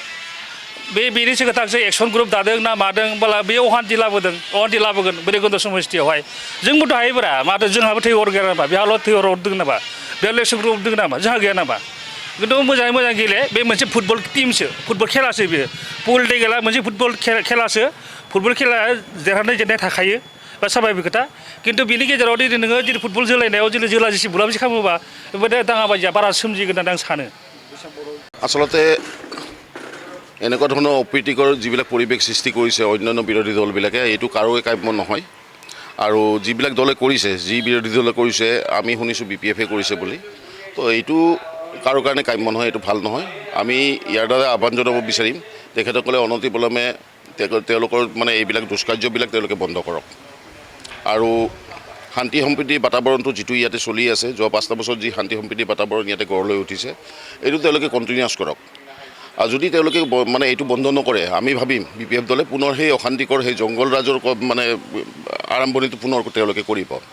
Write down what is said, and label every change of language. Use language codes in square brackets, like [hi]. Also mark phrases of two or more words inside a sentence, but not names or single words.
[brx] बेनि सिगां एक्सन ग्रुप दादों ना मादों होनब्ला बे अहान्थि लाबोगोन बैरगन्द समस्थियावहाय जोंबोथ' हायोब्रा माथो जोंहाबो थै हर गैया नामा बेहाल' थै हर हरदों नामा बेहाल' एक्सन ग्रुप दङ नामा जोंहा गैया नामा खिन्थु मोजाङै मोजां गेले बे मोनसे फुटबल टीमसो फुटबल खेलासो बेयो पलिटिकेला मोनसे फुटबल खेलासो फुटबल खेला देरहानाय जेननाय थाखायो बा साभाबिक खोथा खिन्थु बेनि गेजेराव दिनै नोङो जेरै फुटबल जोलायनायाव जेरै जोला जिसि बुला जिसि खालामोबा बेबायदि दाङाबाजिया बारा सोमजिगोन होननानै आं सानो [as] আচলতে এনেকুৱা ধৰণৰ অপ্ৰীতিকৰ যিবিলাক পৰিৱেশ সৃষ্টি কৰিছে অন্যান্য বিৰোধী দলবিলাকে এইটো কাৰোৱে কাম্য নহয় আৰু যিবিলাক দলে কৰিছে যি বিৰোধী দলে কৰিছে আমি শুনিছোঁ BPF কৰিছে বুলি তো এইটো কাৰো কাৰণে কাম্য নহয় এইটো ভাল নহয় আমি ইয়াৰ দ্বাৰা আহ্বান জনাব বিচাৰিম তেখেতসকলে অনতিপলমে তেওঁলোকৰ মানে এইবিলাক দুষ্কাৰ্যবিলাক তেওঁলোকে বন্ধ কৰক আৰু শান্তি সম্প্ৰীতিৰ বাতাবৰণটো যিটো ইয়াতে চলি আছে যোৱা 5টা বছৰত যি শান্তি সম্প্ৰীতিৰ বাতাবৰণ ইয়াতে গঢ় লৈ উঠিছে এইটো তেওঁলোকে কণ্টিনিউৱাছ কৰক আৰু যদি তেওঁলোকে মানে এইটো বন্ধ নকৰে আমি ভাবিম BPF দলে পুনৰ সেই অশান্তিকৰ সেই জংগল ৰাজৰ মানে আৰম্ভণিটো পুনৰ তেওঁলোকে কৰিব